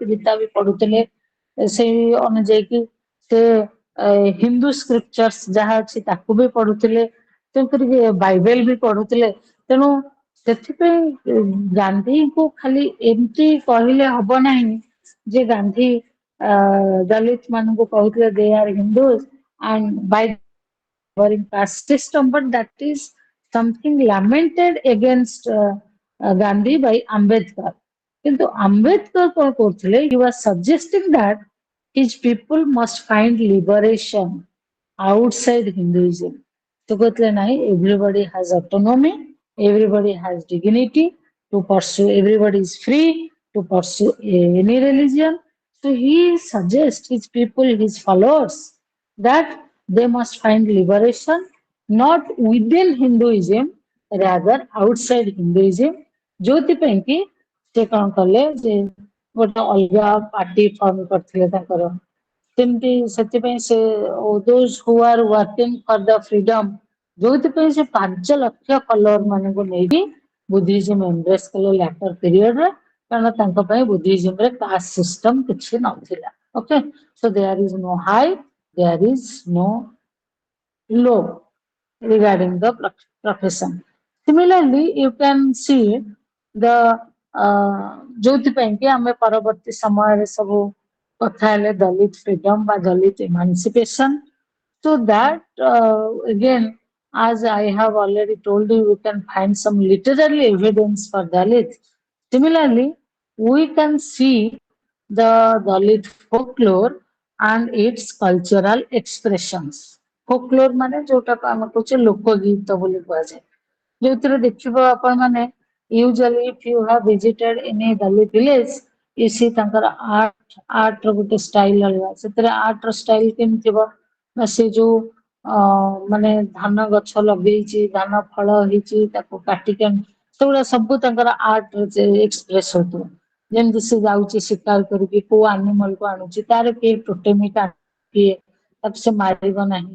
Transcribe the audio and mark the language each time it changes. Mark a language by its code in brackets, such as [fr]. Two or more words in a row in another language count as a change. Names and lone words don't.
[or] ଗୀତା ବି ପଢୁଥିଲେ ସେଇ ଅନୁଯାୟୀ କି ସେ [en] Hindu scriptures [or] ଯାହା ଅଛି ତାକୁ ବି ପଢୁଥିଲେ ତେଣୁକରି ବାଇବେଲ ବି ପଢୁଥିଲେ ତେଣୁ ସେଥିପାଇଁ ଗାନ୍ଧୀଙ୍କୁ ଖାଲି ଏମିତି କହିଲେ ହବ ନାହିଁ ଯେ ଗାନ୍ଧୀ ଦଳିତ ମାନଙ୍କୁ କହୁଥିଲେ [en] they are Hindus and by favoring caste system, but that is something lamented against Gandhi by Ambedkar. [or] କିନ୍ତୁ ଆମ୍ବେଦକର କଣ କରୁଥିଲେ [en] he was suggesting that his people must find liberation outside Hinduism. So kହୁଥିଲେ nahi everybody has autonomy, everybody has dignity to pursue, everybody is free to pursue any religion. So he suggests his people, his followers, that they must find liberation not within Hinduism, rather outside Hinduism. [or] ଯୋଉଥିପାଇଁ କି ସେ କଣ କଲେ ଯେ ଗୋଟେ ଅଲଗା [en] party form [or] କରିଥିଲେ ତାଙ୍କର ସେମିତି ସେଥିପାଇଁ ସେ [en] those who are working for the freedom [or] ଯୋଉଥିପାଇଁ ସେ 5 ଲକ୍ଷ ଫଲୋଅର ମାନଙ୍କୁ ନେଇକି [en] Buddhism embrace [or] କଲେ [en] later periodରେ [or] କାରଣ ତାଙ୍କ ପାଇଁ ବୁଦ୍ଧିଜିମରେ [en] caste system [or] କିଛି ନଥିଲା [en] okay so there is no high there is no low regarding the profession. Similarly, you can see the [or] ଯୋଉଥିପାଇଁ କି ଆମେ ପରବର୍ତ୍ତୀ ସମୟରେ ସବୁ କଥା ହେଲେ [en] Dalit freedom [or] ବା [en] Dalit emancipation. So that again, as I have already told you, we can find some literary evidence for Dalit. Similarly, we can see the Dalit folklore and its cultural expressions. [or] Folklore ମାନେ ଯୋଉଟାକୁ ଆମେ କହୁଛେ ଲୋକଗୀତ ବୋଲି କୁହାଯାଏ. ଯୋଉଥିରେ ଦେଖିବ ଆପଣ ମାନେ [en] usually if you have visited any Dalit village, you see [or] ତାଙ୍କର ଆର୍ଟ ର ଗୋଟେ ଷ୍ଟାଇଲ ଅଲଗା. ସେଥିରେ ଆର୍ଟ ର ଷ୍ଟାଇଲ କେମିତି ଥିବ ନା ସେ ଯୋଉ ମାନେ ଧାନ ଗଛ ଲଗେଇଛି, ଧାନ ଫଳ ହେଇଛି, ତାକୁ କାଟିକି ସେଗୁଡା ସବୁ ତାଙ୍କର [en] art express [or] ହଉଥିବ. ଯେମିତି ସେ ଯାଉଛି ଶିକାର କରିକି କୋଉ ଆନିମଲ କୁ ଆଣୁଛି, ତାର କିଏ ଟୋଟେମିକ କିଏ, ତାକୁ ସେ ମାରିବ ନାହିଁ.